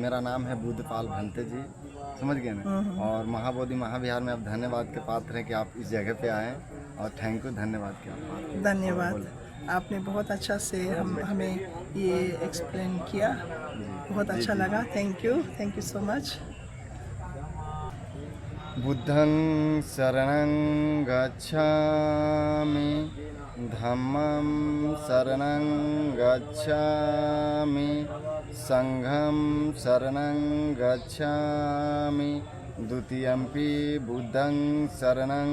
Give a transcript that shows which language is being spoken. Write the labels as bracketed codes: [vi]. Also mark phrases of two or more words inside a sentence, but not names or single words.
[hi] मेरा नाम है बुद्धपाल भंते जी, समझ गए ना। और महाबोधि महाविहार में आप धन्यवाद के पात्र हैं कि आप इस जगह पे आए, और [en] thank you, [hi] धन्यवाद के आप। धन्यवाद, आपने बहुत अच्छा से हमें ये एक्सप्लेन किया, बहुत अच्छा लगा। [en] thank you so much. [pi] बुद्धं शरणं गच्छामि, धम्मं शरणं गच्छामि, संघं शरणं गच्छामि, द्वितीयंपि बुद्धं शरणं